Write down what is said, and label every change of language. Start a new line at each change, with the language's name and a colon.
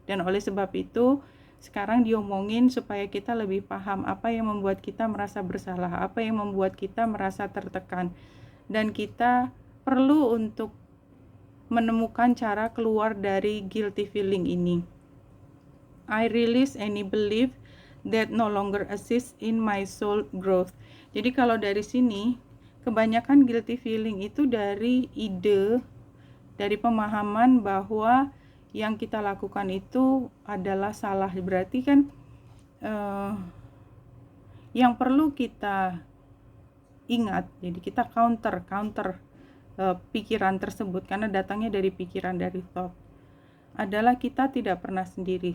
Indonesian: Dan oleh sebab itu, sekarang diomongin supaya kita lebih paham apa yang membuat kita merasa bersalah, apa yang membuat kita merasa tertekan. Dan kita perlu untuk menemukan cara keluar dari guilty feeling ini.
English: I release any belief that no longer assists in my soul growth.
Indonesian: Jadi kalau dari sini, kebanyakan guilty feeling itu dari ide, dari pemahaman bahwa yang kita lakukan itu adalah salah. Berarti kan yang perlu kita ingat, jadi kita counter pikiran tersebut, karena datangnya dari pikiran, dari thought, adalah kita tidak pernah sendiri.